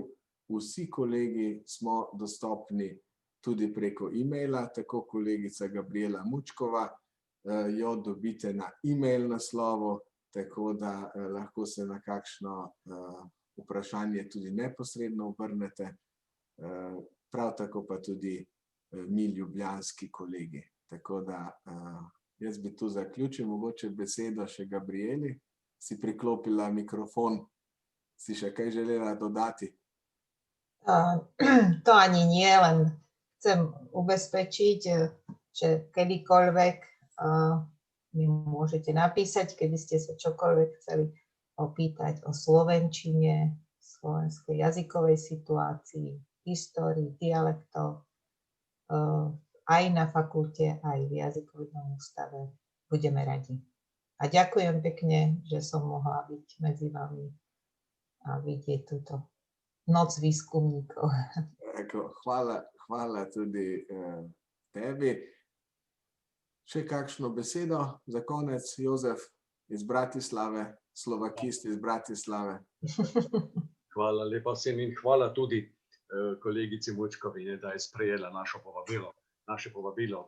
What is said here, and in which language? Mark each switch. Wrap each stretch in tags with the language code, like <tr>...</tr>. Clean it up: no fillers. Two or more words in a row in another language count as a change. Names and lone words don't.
<sl>Vsi kolegi smo dostopni tudi preko e-maila, tako kolegica Gabriela Mučkova, jo dobite na e-mail naslovu, tako da lahko se na kakšno vprašanje tudi neposredno obrnete. Prav tako pa tudi mi ljubljanski kolegi. Tako da jaz bi tu zaključil, mogoče besedo še Gabrieli. Si priklopila mikrofon, si še kaj želela dodati?</sl> <sk>To ani nie, len chcem ubezpečiť, že kedykoľvek mi môžete napísať, keby ste sa čokoľvek chceli opýtať o slovenčine, slovenskej jazykovej situácii, histórii, dialektoch, aj na fakulte, aj v jazykovom ústave. Budeme radi. A ďakujem pekne, že som mohla byť medzi vami a vidieť túto noc výskumníkov.</sk> <sl>Hvala tudi tebi. Še kakšno besedo za konec, Jozef iz Bratislave, slovakist iz Bratislave? Hvala lepa vsem in hvala tudi kolegici Mučkovi, da je sprejela naše povabilo.</sl>